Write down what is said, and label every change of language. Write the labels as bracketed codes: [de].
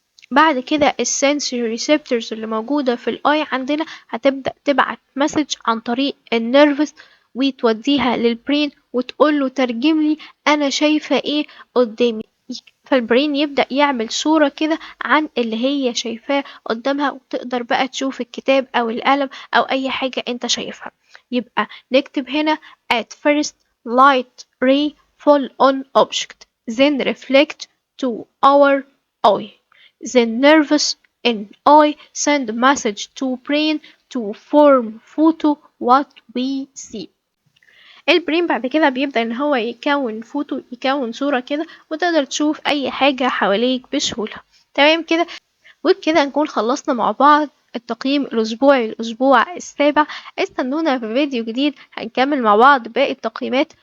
[ar] بعد كده السنسوري ريسبتورز اللي موجودة في الاي عندنا هتبدأ تبعت مسج عن طريق النيرفس وتوديها للبرين وتقوله ترجم لي انا شايفة ايه قدامي، فالبرين يبدأ يعمل صورة كده عن اللي هي شايفاه قدامها وتقدر بقى تشوف الكتاب او القلم او اي حاجة انت شايفها. يبقى نكتب هنا [en] at first light ray fall on object then reflect to our eye. The nervous in eye send message to brain to form photo what we see. [ar] البرين بعد كده بيبدأ إن هو يكون فوتو، يكون صورة كده، وتقدر تشوف أي حاجة حواليك بسهولة. تمام كده. وبكده نكون خلصنا مع بعض التقييم الأسبوعي للأسبوع السابع. استنونا في فيديو جديد هنكمل مع بعض باقي التقييمات.